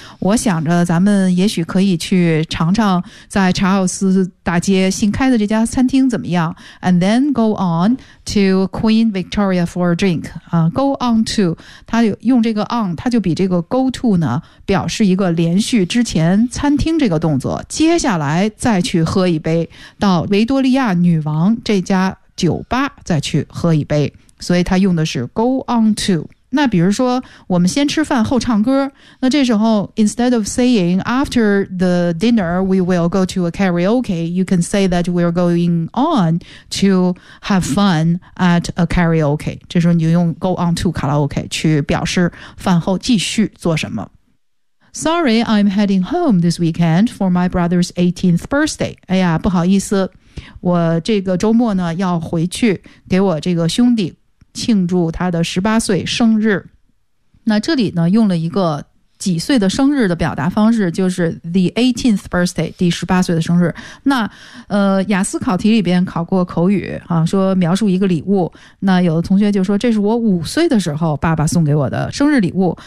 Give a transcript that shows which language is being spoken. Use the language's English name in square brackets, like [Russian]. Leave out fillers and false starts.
[Chinese] 我想着咱们也许可以去尝尝在查尔斯大街新开的这家餐厅怎么样 ？ [English] And then go on to Queen Victoria for a drink. [Chinese] Go on to, 他用这个 on, 他就比这个 go to 呢，表示一个连续之前餐厅这个动作，接下来再去喝一杯，到维多利亚女王这家酒吧再去喝一杯。所以他用的是 go on to。那比如说我们先吃饭后唱歌，那这时候 [English] instead of saying after the dinner we will go to a karaoke, you can say that we're going on to have fun at a karaoke。 [Chinese] 这时候你就用 go on to karaoke 去表示饭后继续做什么。 [English] Sorry, I'm heading home this weekend for my brother's 18th birthday. [Chinese] 哎呀，不好意思，我这个周末呢要回去给我这个兄弟庆祝他的18岁生日。那这里呢用了一个几岁的生日的表达方式，就是 the 18th birthday, 第18岁的生日。那雅思考题里边考过口语啊，说描述一个礼物，那有的同学就说这是我5岁的时候爸爸送给我的生日礼物。